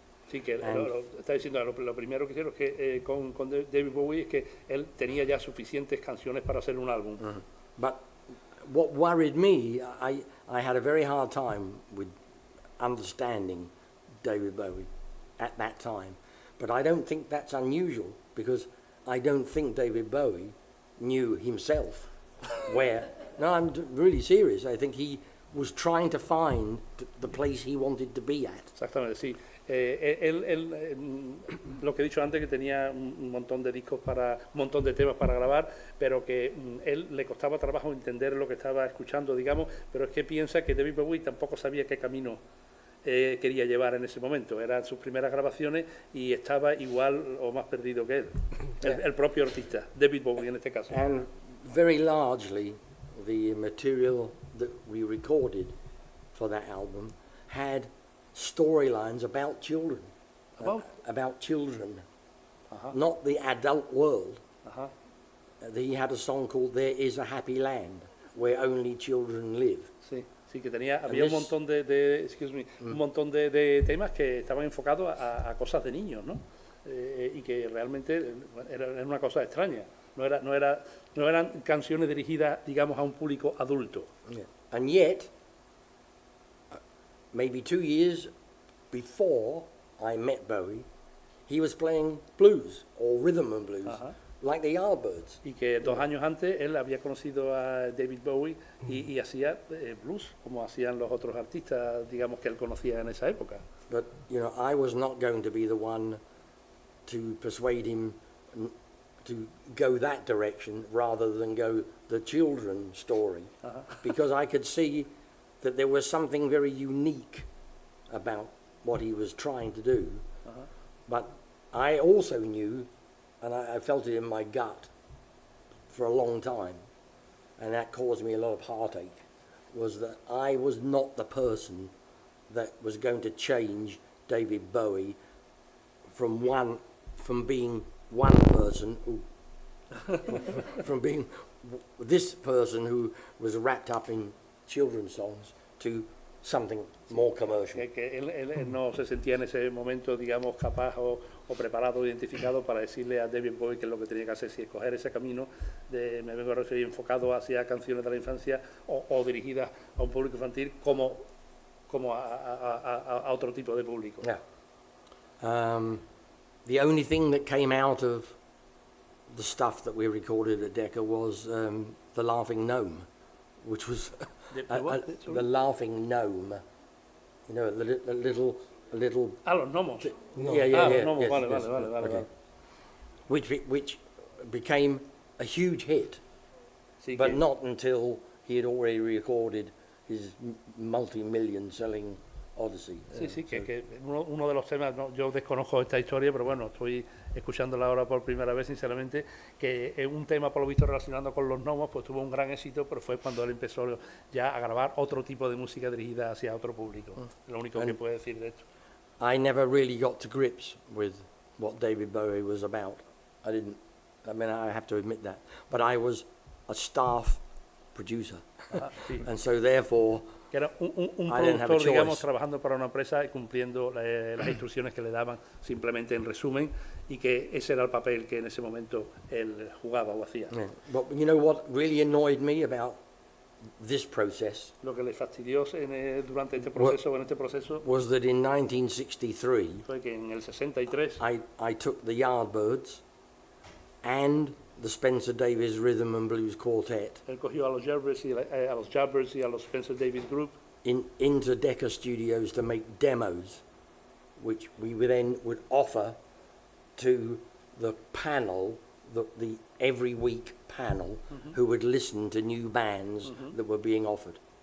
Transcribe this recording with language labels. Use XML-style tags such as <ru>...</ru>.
<es>Sí, que está diciendo, lo primero que hicieron es que con David Bowie es que él tenía ya suficientes canciones para hacer un álbum.</es> <en>But what worried me, I had a very hard time with understanding David Bowie at that time. But I don't think that's unusual because I don't think David Bowie knew himself where. No, I'm really serious. I think he was trying to find the place he wanted to be at.</en> <es>Exactamente, sí. Él lo que he dicho antes, que tenía un montón de discos un montón de temas para grabar, pero que él le costaba trabajo entender lo que estaba escuchando, digamos, pero es que piensa que David Bowie tampoco sabía qué camino quería llevar en ese momento. Eran sus primeras grabaciones y estaba igual o más perdido que él, el propio artista, David Bowie en este caso.</es> <en>And very largely the material that we recorded for that album had storylines about children. about children, Ajá. not the adult world. Ajá. He had a song called There Is a Happy Land Where Only Children Live.</en> <es>Sí, sí que había un montón un montón de temas que estaban enfocados a cosas de niños, ¿no? Y que realmente era una cosa extraña. No eran canciones dirigidas, digamos, a un público adulto. Yeah.</es> <en>And yet, maybe 2 years before I met Bowie, he was playing blues or rhythm and blues, Ajá. like the Yardbirds.</en> <es>Y que 2 años antes él había conocido a David Bowie y hacía blues, como hacían los otros artistas, digamos, que él conocía en esa época.</es> <en>But, you know, I was not going to be the one to persuade him to go that direction rather than go the children story, because I could see that there was something very unique about what he was trying to do. But I also knew, and I felt it in my gut for a long time, and that caused me a lot of heartache, was that I was not the person that was going to change David Bowie from being one person, from being this person who was wrapped up in children's songs to something more commercial.</en> <es>Que él no se sentía en ese momento, digamos, capaz o preparado, identificado para decirle a David Bowie que es lo que tenía que hacer, si escoger ese camino de, me vengo a referir, enfocado hacia canciones de la infancia o dirigidas a un público infantil como a otro tipo de público. Yeah.</es> <en>The only thing that came out of the stuff that we recorded at Decca was the Laughing Gnome, which was the Laughing Gnome. You know, a little.</en> <es>Los gnomos. Yeah. Los gnomos,</es> <en>Yes,</en> <es>vale.</es> <en>okay. Which became a huge hit,</en> <es>Sí,</es> <en>but not until he had already recorded his multi-million selling Odyssey.</en> <es>Sí, que uno de los temas, yo desconozco esta historia, pero bueno, estoy escuchándola ahora por primera vez, sinceramente, que es un tema, por lo visto, relacionado con los gnomos, pues tuvo un gran éxito, pero fue cuando él empezó ya a grabar otro tipo de música dirigida hacia otro público. Lo único que puedo decir de esto.</es> <en>I never really got to grips with what David Bowie was about. I have to admit that. But I was a staff producer.</en> <es>Sí.</es> <en>And so therefore,</en> <es>Que era un</es> <en>I didn't have a</en> <es>productor, digamos,</es> <en>choice.</en> <es>trabajando para una empresa y cumpliendo las instrucciones que le daban simplemente en resumen, y que ese era el papel que en ese momento él jugaba o hacía. yeah.</es> <en>But you know what really annoyed me about this process</en> <es>Lo que le fastidió durante este proceso</es> <en>was that in 1963</en> <es>fue que en el 63</es> <en>I took the Yardbirds and the Spencer Davis Rhythm and Blues Quartet</en> <es>él cogió a los Yardbirds y a los Spencer Davis Group</es> <en>into Decca Studios to make demos, which we would offer to the panel, the every week panel, who would listen to new bands that were being offered.</en>